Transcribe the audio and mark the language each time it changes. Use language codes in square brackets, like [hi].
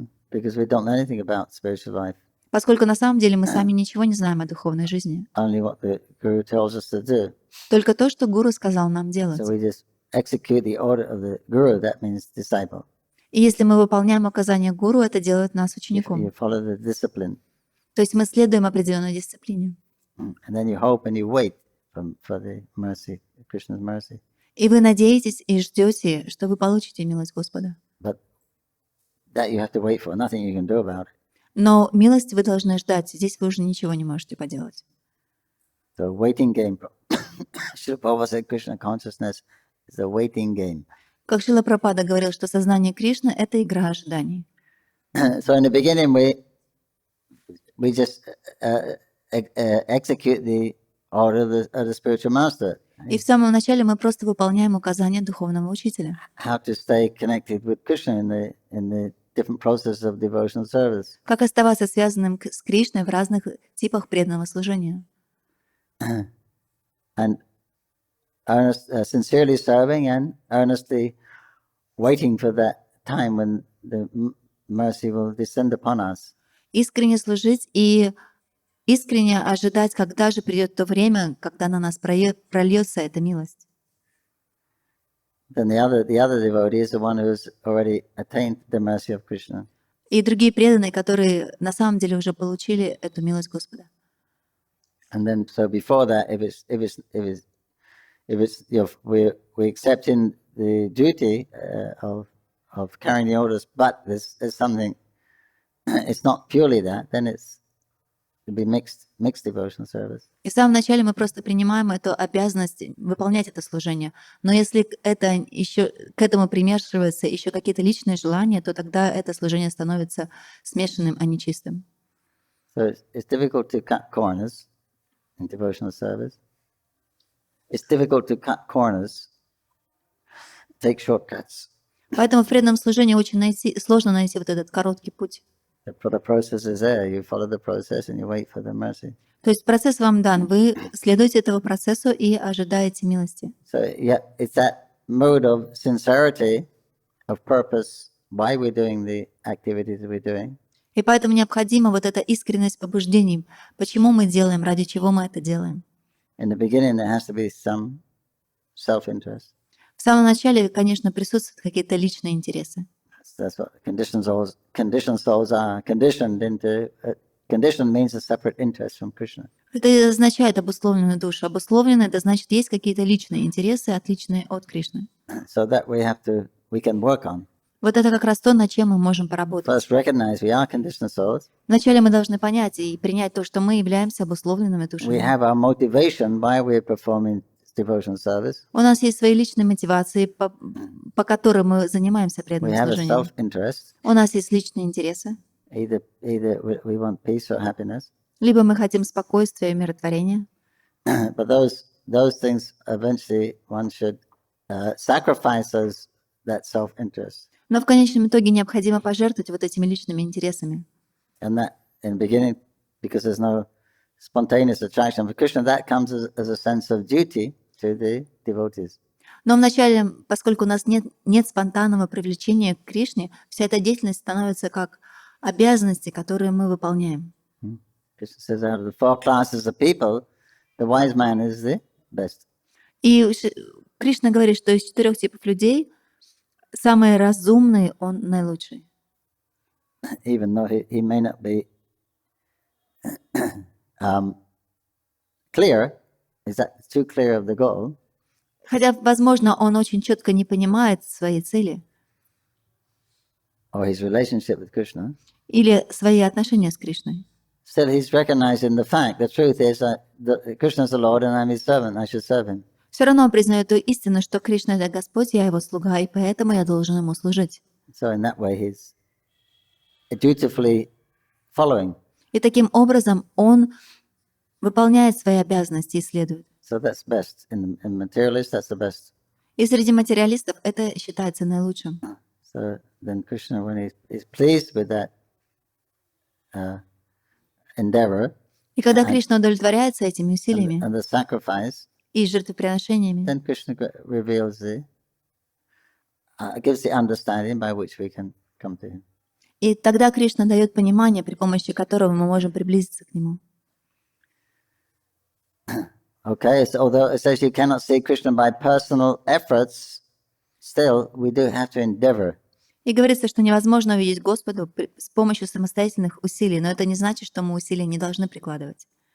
[en] Because we don't know anything about spiritual life. [ru] Поскольку на самом деле мы сами ничего не знаем о духовной жизни. [en] Only what the guru tells us to do. [ru] Только то, что гуру сказал нам делать. [en] So we just execute the order of the guru, that means disciple. [ru] И если мы выполняем указания гуру, это делает нас [en] You [ru] учеником. [en] follow the discipline. [ru] То есть мы следуем определенной дисциплине. [en] And then you hope and you wait for the mercy, Krishna's mercy. [ru] И вы надеетесь и ждете, что вы получите милость Господа. [en] But that you have to wait for, nothing you can do about it. [ru] Но милость вы должны ждать. Здесь вы уже ничего не можете поделать. [en] So waiting game. Srila Prabhupada said Krishna consciousness is a waiting game. [ru] Как Шрила Прабхупада говорил, что сознание Кришны — это игра ожиданий. [en] So in the beginning we just execute the order of the spiritual master. [ru] И в самом начале мы просто выполняем указания духовного учителя. [en] How to stay connected with Krishna in the different processes of devotional service. [ru] Как оставаться связанным с Кришной в разных типах преданного служения. [en] And sincerely serving and earnestly waiting for that time when the mercy will descend upon us. [ru] Искренне служить и искренне ожидать, когда же придет то время, когда на нас прольется эта милость. [en] Then the other devotee is the one who has already attained the mercy of Krishna. [ru] И другие преданные, которые на самом деле уже получили эту милость Господа. [en] And then so before that, if we're accepting the duty of carrying the orders, but there's something, it's not purely that, then it'll be mixed devotional service. [ru] И в самом начале мы просто принимаем эту обязанность выполнять это служение. Но если к этому примешиваются еще какие-то личные желания, то тогда это служение становится смешанным, а не чистым. [en] So it's difficult to cut corners in devotional service. It's difficult to cut corners, take shortcuts. [ru] Поэтому в преданном служении очень сложно найти вот этот короткий путь. [en] The process is there. You follow the process and you wait for the mercy. [ru] То есть процесс вам дан, вы следуете этому процессу и ожидаете милости. [en] So yeah, it's that mode of sincerity, of purpose, why we're doing the activities that we're doing. [ru] И поэтому необходима вот эта искренность побуждений. Почему мы делаем, ради чего мы это делаем? [en] In the beginning, there has to be some self-interest. [ru] В самом начале, конечно, присутствуют какие-то личные интересы. [en] That's what conditioned souls are conditioned into. Conditioned means a separate interest from Krishna. [ru] Это означает обусловленную душу. Обусловленное — это значит, есть какие-то личные интересы, отличные от Кришны. [en] So that we can work on. [ru] Вот это как раз то, над чем мы можем поработать. [en] First, recognize we are conditioned souls. [ru] Вначале мы должны понять и принять то, что мы являемся обусловленными [en] We [ru] душами. [en] have our motivation why we're performing devotional service. [ru] У нас есть свои личные мотивации, по которым мы занимаемся [en] We [ru] преданным [en] have a [ru] служением. [en] self-interest. [ru] У нас есть личные интересы. [en] Either we want peace or happiness. [ru] Либо мы хотим спокойствия и умиротворения. [en] But those things eventually one should sacrifice that self-interest. [ru] Но в конечном итоге необходимо пожертвовать вот этими личными интересами. [en] And that in the beginning, because there's no spontaneous attraction for Krishna, that comes as a sense of duty to the devotees. [ru] Но вначале, поскольку у нас нет спонтанного привлечения к Кришне, вся эта деятельность становится как обязанности, которые мы выполняем. [en] Krishna says out of the 4 classes of people, the wise man is the best. [ru] И Кришна говорит, что из 4 типов людей самый разумный, он наилучший. [en] Even though he may not be clear, is that too clear of the goal? [ru] Хотя, возможно, он очень четко не понимает своей цели [en] Or his relationship with Krishna. [ru] или свои отношения с Кришной. [en] Still, he's recognizing the fact. The truth is that Krishna is the Lord and I'm his servant. I should serve him. [ru] Все равно он признает ту истину, что Кришна — это Господь, я его слуга, и поэтому я должен ему служить. [en] So in that way, he's dutifully following. [ru] И таким образом он выполняет свои обязанности и следует. [en] So that's best. In materialists, that's the best. [ru] И среди материалистов это считается наилучшим. [en] So then Krishna, when he's pleased with that endeavor [ru] И когда Кришна удовлетворяется этими усилиями [en] and the sacrifice, [ru] и жертвоприношениями, [en] then Krishna reveals gives the understanding by which we can come to him. [ru] и тогда Кришна дает понимание, при помощи которого мы можем приблизиться к нему. [en] Okay, so although it says you cannot see Krishna by personal efforts, still we do have to endeavor. [ru] И говорится, что невозможно увидеть Господу с помощью самостоятельных усилий, но это не значит, что мы усилия не должны прикладывать.